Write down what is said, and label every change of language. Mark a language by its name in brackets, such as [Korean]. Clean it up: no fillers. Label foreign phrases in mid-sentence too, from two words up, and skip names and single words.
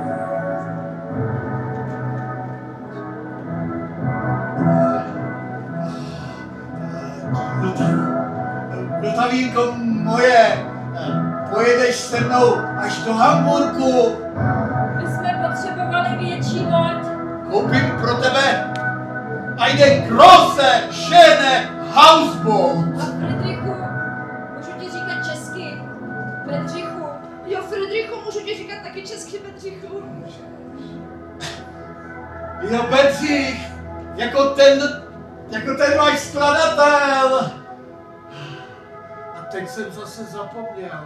[Czech] Vltavínko moje, pojedeš se mnou až do Hamburku. My jsme potřebovali větší loď. Koupím pro tebe [German] eine große, schöne Hausboot. [Czech] A Friedrichu, můžu ti říkat česky. Bedřichu. Jo, Friedrichu, můžu ti říkat taky česky, Bedřichu. Jo, Bedřich, jako ten váš skladatel. A teď jsem zase zapomněl.